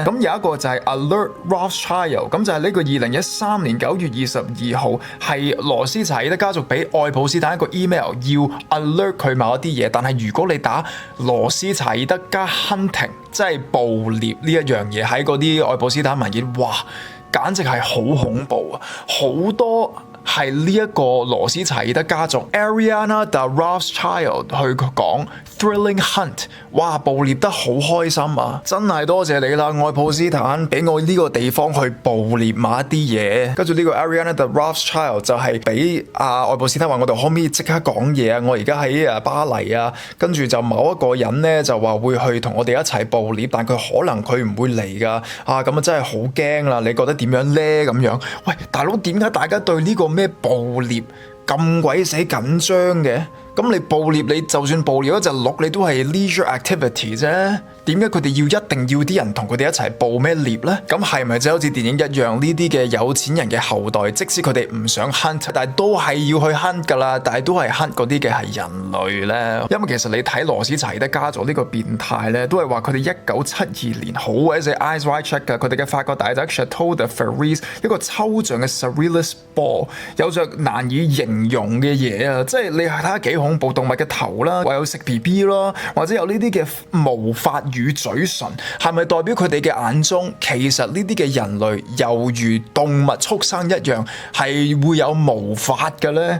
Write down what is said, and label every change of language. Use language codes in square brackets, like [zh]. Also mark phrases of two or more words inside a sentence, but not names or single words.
[yue] 咁有一個就係 Alert Rothschild， 咁就係呢個2013年9月22號係羅斯柴爾德家族俾愛普斯坦一個 email 要 alert 佢某一啲嘢，但係如果你打羅斯柴爾德加 hunting， 即係捕獵呢一樣嘢喺嗰啲愛普斯坦文件，哇，簡直係好恐怖啊！好多係呢一個羅斯柴爾德家族 Ariana de Rothschild 去講 [en] thrilling hunt， [yue] 哇，捕獵得好開心啊！真係多謝你啦，愛普斯坦俾我呢個地方去捕獵某一啲嘢。跟住呢個 Ariana de Rothschild 就係俾愛普斯坦話我哋可唔可以即刻講嘢啊？我而家喺巴黎啊，跟住就某一個人咧就話會去同我哋一齊捕獵，但佢可能佢唔會嚟噶咁啊真係好驚啦！你覺得點樣咧？咁樣，喂，大佬，點解大家對呢個咩捕獵咁鬼死緊張嘅？咁你捕獵，你就算捕獵一隻鹿，你都係 [en] leisure activity [yue] 啫。點解佢哋一定要啲人同佢哋一齊捕咩獵呢？咁係咪就好似電影一樣？呢啲嘅有錢人嘅後代，即使佢哋唔想 hunt，但係都係要去 hunt 噶啦。但係都係 hunt 嗰啲嘅係人類呢。因為其實你睇羅斯柴德家族呢個變態呢，都係話佢哋1972年好鬼死 [en] eyes wide shut [yue] 噶。佢哋嘅法國大宅 Chateau de Ferris 一個抽象嘅 [en] surrealist ball， [yue] 有着難以形容嘅嘢啊！即係你睇下幾恐怖，動物嘅頭啦，或有食 BB 啦，或者有呢啲嘅毛髮與嘴唇，係咪代表佢哋嘅眼中，其實呢啲嘅人類猶如動物畜生一樣，係會有毛髮嘅呢？